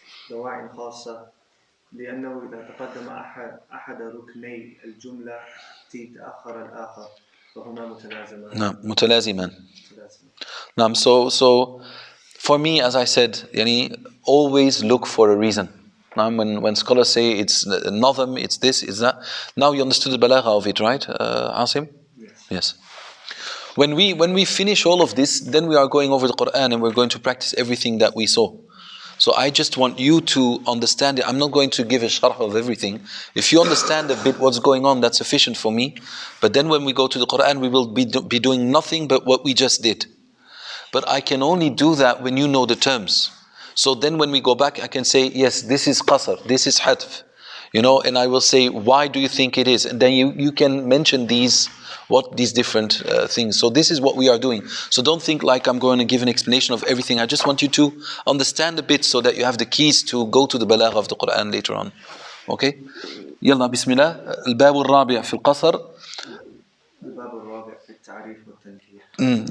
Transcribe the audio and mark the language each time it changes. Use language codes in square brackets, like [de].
[ar] دواع خاصة لأنه إذا تقدم أحد ركني الجملة تأخر الآخر فهما متلازمان. نعم متلازمان. نعم. [en] So for me, as I said, yani, always look for a reason. Now, when scholars say it's nadhm, it's this, it's that. Now you understood the balagha of it, right, Asim? Yes. When we finish all of this, then we are going over the Quran and we're going to practice everything that we saw. So I just want you to understand it. I'm not going to give a sharh of everything. If you understand a bit what's going on, that's sufficient for me. But then when we go to the Quran, we will be doing nothing but what we just did. But I can only do that when you know the terms. So then when we go back, I can say, yes, this is qasr, this is hatf. And I will say, why do you think it is? And then you can mention these different things. So this is what we are doing. So don't think like I'm going to give an explanation of everything. I just want you to understand a bit so that you have the keys to go to the Balagha of the Quran later on. Okay? [ar] يلا بسم الله. الباب الرابع في القصر. الباب الرابع في التعريف والتنكير.